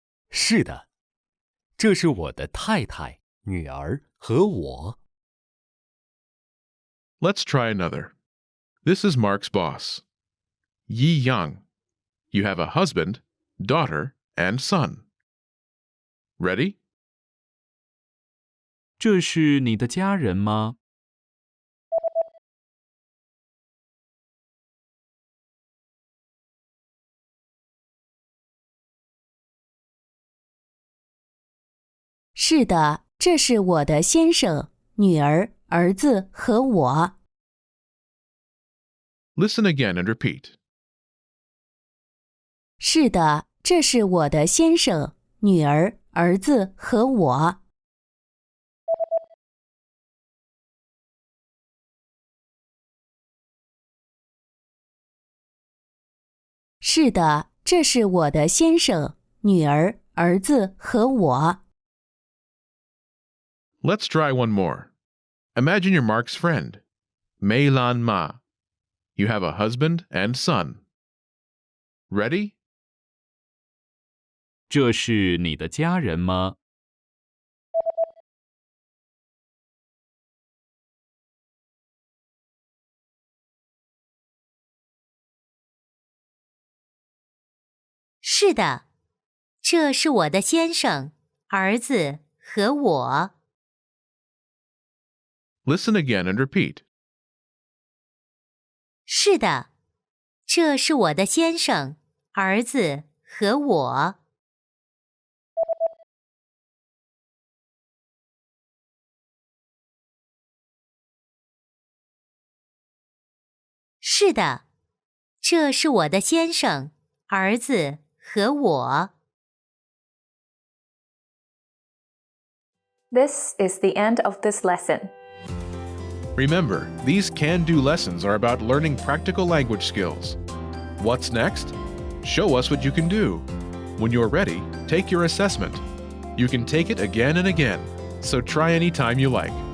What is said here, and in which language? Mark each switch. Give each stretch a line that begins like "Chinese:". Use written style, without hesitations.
Chinese: 是的，这是我的太太、女儿和我。
English: Let's try another. This is Mark's boss, Yi Yang. You have a husband, daughter, and son. Ready?
Chinese: 这是你的家人吗？是的，这是我的先生、女儿、儿子和我。
English: Listen again and repeat.
Chinese: 是的，这是我的先生、女儿、儿子和我。是的，这是我的先生、女儿、儿子和我。
English: Let's try one more. Imagine you're Mark's friend, Mei Lan Ma. You have a husband and son. Ready?
Chinese: 这是你的家人吗？是的，这是我的先生、儿子和我。 Listen again and repeat. 是的，这是我的先生、儿子和我。是的，这是我的先生、儿子和我。
English: This is the end of this lesson. Remember, these can-do lessons are about learning practical language skills. What's next? Show us what you can do. When you're ready, take your assessment. You can take it again and again, so try any time you like.